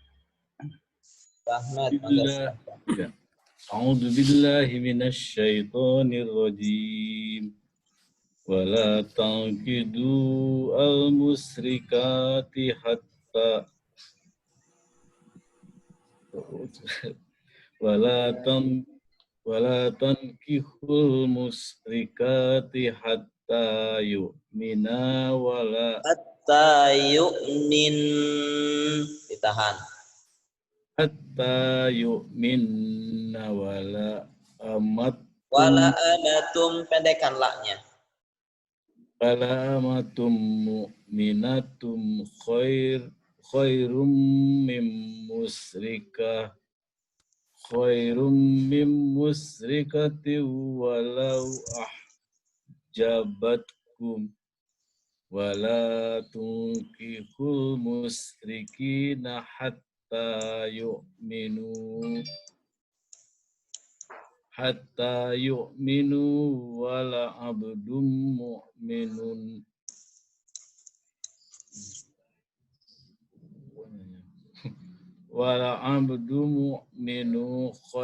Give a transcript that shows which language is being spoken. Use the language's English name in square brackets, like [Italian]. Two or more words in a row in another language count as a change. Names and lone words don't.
[Arabic] أعوذ بالله من الشيطان الرجيم ولا تنكدوا المشركات حتى ولا تنكحوا المشركات حتى يؤمنا حتى يؤمن, [Indonesian] ditahan. [Arabic] حتى يؤمن ولا [Indonesian] amatum, pendekan laknya. [Arabic] ولا أمة مؤمنة خير من مشركة ولو أعجبتكم ولا تنكحوا المشركين حتى يؤمنوا ولا عبد مؤمن ولا عبد مؤمن